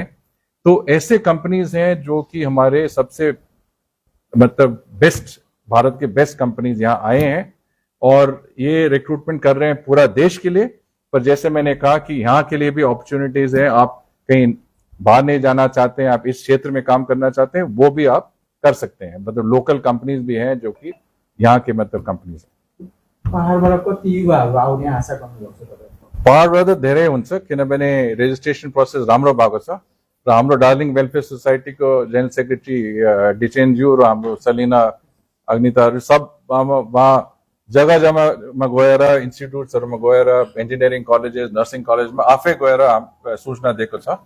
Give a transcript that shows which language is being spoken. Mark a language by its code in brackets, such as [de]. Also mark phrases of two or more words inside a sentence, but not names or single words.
[hi] तो ऐसे कंपनीज हैं जो कि हमारे सबसे मतलब बेस्ट, भारत के [en] best companies [hi] यहाँ आए हैं और ये रिक्रूटमेंट कर रहे हैं पूरा देश के लिए। पर जैसे मैंने कहा कि यहाँ के लिए भी अपॉर्चुनिटीज हैं, आप कहीं बाहर नहीं जाना चाहते हैं, आप इस क्षेत्र में काम करना चाहते हैं, वो भी आप कर सकते हैं। मतलब [en] local companies [hi] भी हैं जो कि यहाँ के मतलब कंपनीज हैं। [ne] पहाडबाट कति युवाहरू आउने आशा गर्नुहुन्छ तपाईँ? पहाडबाट त धेरै हुन्छ, किनभने [en] registration process [ne] राम्रो भएको छ र हाम्रो दार्जिलिङ वेलफेयर सोसाइटीको [en] general secretary [ne] डिचेनज्यू र हाम्रो सलिना अग्निताहरू सब वहाँ जग्गा जग्गामा गएर, इन्स्टिट्युट्सहरूमा गएर, [en] engineering colleges, nursing collegeमा [ne] आफै गएर सूचना दिएको छ।